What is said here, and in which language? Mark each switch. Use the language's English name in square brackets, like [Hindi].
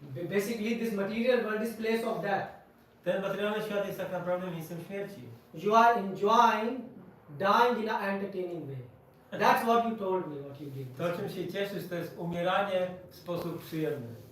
[English] Basically, this material world is place of death. [Polish] Ten materialny świat jest tak naprawdę miejscem śmierci. [English] You are enjoying dying in an entertaining way. That's what you told me, what you did. [Polish] To, czym się cieszysz, to jest umieranie w sposób przyjemny.